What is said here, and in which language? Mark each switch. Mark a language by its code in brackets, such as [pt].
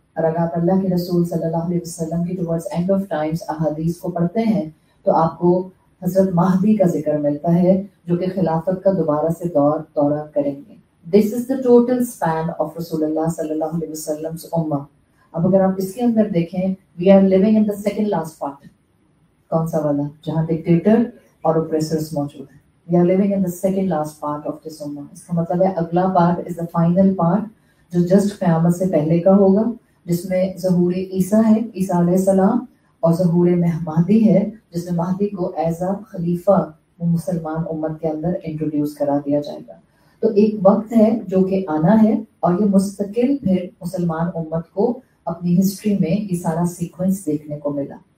[ur] اور اگر آپ اللہ کے رسول صلی اللہ علیہ وسلم کی [en] towards end of times [ur] احادیث کو پڑھتے ہیں تو آپ کو حضرت مہدی کا ذکر ملتا ہے جو کہ خلافت کا دوبارہ سے دورہ کریں گے. [en] This is the total span of رسول اللہ صلی اللہ علیہ وسلم امہ. [ur] اب اگر آپ اس کے اندر دیکھیں [en] We are living in the second last part. [ur] کون سا والا؟ جہاں ڈکٹیٹر اور اوپریسرز موجود ہیں. [en] We are living in the second last part of this ummah. [ur] اس کا مطلب ہے اگلا part [en] is the final part [ur] جو جسٹ قیامت سے پہلے کا ہوگا، جس میں ظہور عیسیٰ ہے، عیسیٰ علیہ السلام، اور ظہور مہدی ہے جس میں مہدی کو ایز اے خلیفہ وہ مسلمان امت کے اندر انٹروڈیوس کرا دیا جائے گا. تو ایک وقت ہے جو کہ آنا ہے اور یہ مستقل پھر مسلمان امت کو اپنی ہسٹری میں یہ سارا سیکوینس دیکھنے کو ملا.